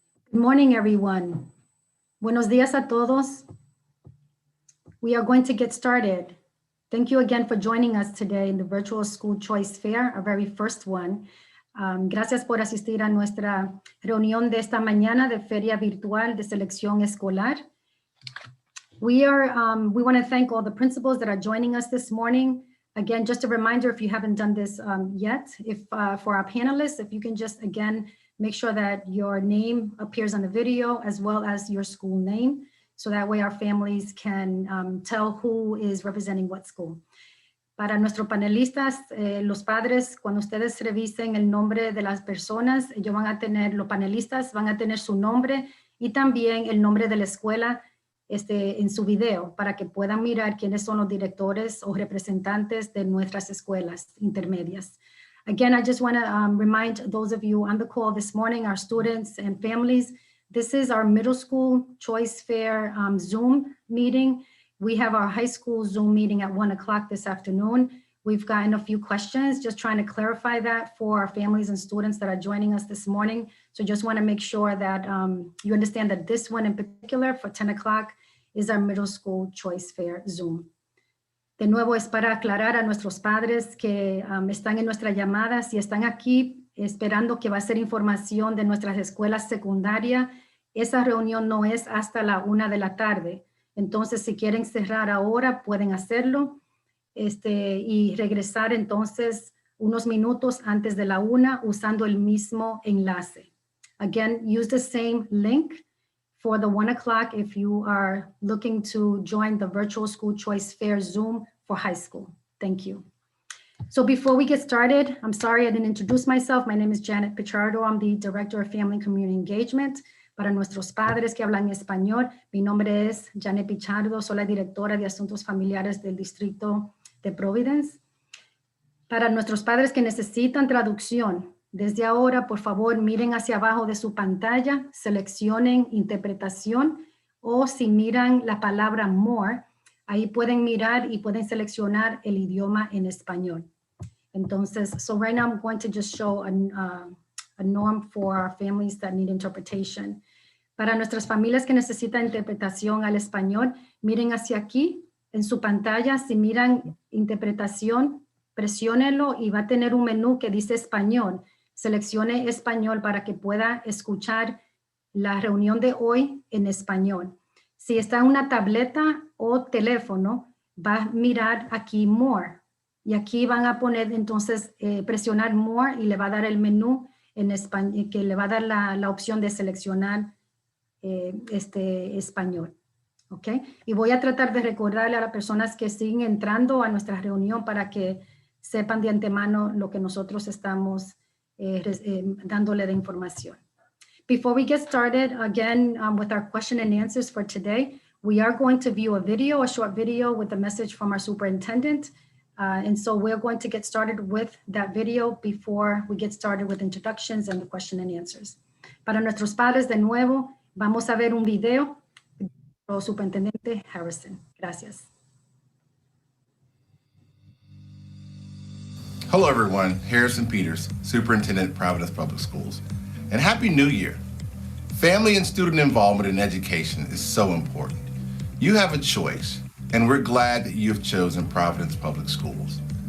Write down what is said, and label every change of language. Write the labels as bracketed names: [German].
[English] Good morning, everyone. [Spanish] Buenos días a todos. [English] We are going to get started. Thank you again for joining us today in the Virtual School Choice Fair, our very first one. [Spanish] Gracias por asistir a nuestra reunión de esta mañana de Feria Virtual de Selección Escolar. [English] We want to thank all the principals that are joining us this morning. Again, just a reminder, if you haven't done this yet, for our panelists, if you can just, again, make sure that your name appears on the video as well as your school name. So that way our families can tell who is representing what school. [Spanish] Para nuestros panelistas, los padres, cuando ustedes revisen el nombre de las personas, los panelistas van a tener su nombre y también el nombre de la escuela en su video para que puedan mirar quiénes son los directores o representantes de nuestras escuelas intermedias. [English] Again, I just want to remind those of you on the call this morning, our students and families, this is our middle school choice fair Zoom meeting. We have our high school Zoom meeting at 1 o'clock this afternoon. We've gotten a few questions, just trying to clarify that for our families and students that are joining us this morning. So just want to make sure that you understand that this one in particular for 10 o'clock is our middle school choice fair Zoom. [Spanish] De nuevo, es para aclarar a nuestros padres que están en nuestra llamada, si están aquí esperando que va a ser información de nuestras escuelas secundarias, esa reunión no es hasta la 1 de la tarde. Entonces, si quieren cerrar ahora, pueden hacerlo y regresar entonces unos minutos antes de la 1 usando el mismo enlace. [English] Again, use the same link for the 1 o'clock if you are looking to join the Virtual School Choice Fair Zoom for high school. Thank you. So before we get started, I'm sorry I didn't introduce myself. My name is Janet Pichardo. I'm the Director of Family and Community Engagement. [Spanish] Para nuestros padres que hablan español, mi nombre es Janet Pichardo. Soy la Directora de Asuntos Familiares del Distrito de Providence. Para nuestros padres que necesitan traducción, desde ahora, por favor, miren hacia abajo de su pantalla, seleccionen interpretación o si miran la palabra more, ahí pueden mirar y pueden seleccionar el idioma en español. [English] Entonces, so right now I'm going to just show a norm for our families that need interpretation. [Spanish] Para nuestras familias que necesitan interpretación al español, miren hacia aquí en su pantalla. Si miran interpretación, presiónenlo y va a tener un menú que dice español. Seleccione español para que pueda escuchar la reunión de hoy en español. Si está en una tableta o teléfono, va a mirar aquí More. Y aquí van a poner entonces, presionar More y le va a dar el menú en español, que le va a dar la opción de seleccionar español. ¿Ok? Y voy a tratar de recordarle a las personas que siguen entrando a nuestra reunión para que sepan de antemano lo que nosotros estamos dándole de información. [English] Before we get started, again, with our question and answers for today, we are going to view a short video with a message from our superintendent. And so we're going to get started with that video before we get started with introductions and the question and answers. [Spanish] Para nuestros padres, de nuevo, vamos a ver un video del superintendente Harrison. Gracias. [English] Hello everyone, Harrison Peters, Superintendent of Providence Public Schools. And Happy New Year. Family and student involvement in education is so important. You have a choice, and we're glad that you have chosen Providence Public Schools.